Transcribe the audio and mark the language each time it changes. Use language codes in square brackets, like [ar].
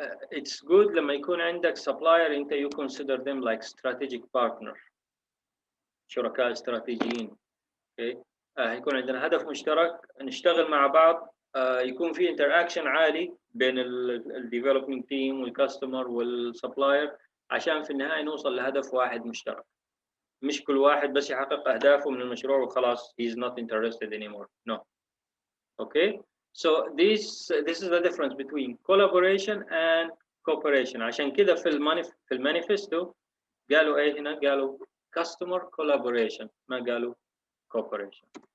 [en] It's good [ar] لما يكون عندك [en] supplier انت you consider them like strategic partner. [ar] شركاء استراتيجيين. اوكي هيكون عندنا هدف مشترك، نشتغل مع بعض، يكون في انتراكشن عالي بين الديفلوبمنت تيم والكاستمر والسبلاير عشان في النهايه نوصل لهدف واحد مشترك. مش كل واحد بس يحقق اهدافه من المشروع وخلاص [en] he's not interested anymore. No. Okay. So this is the difference between collaboration and cooperation. [ar] عشان كده في المانيفستو قالوا ايه هنا؟ قالوا customer collaboration، ما قالوا cooperation.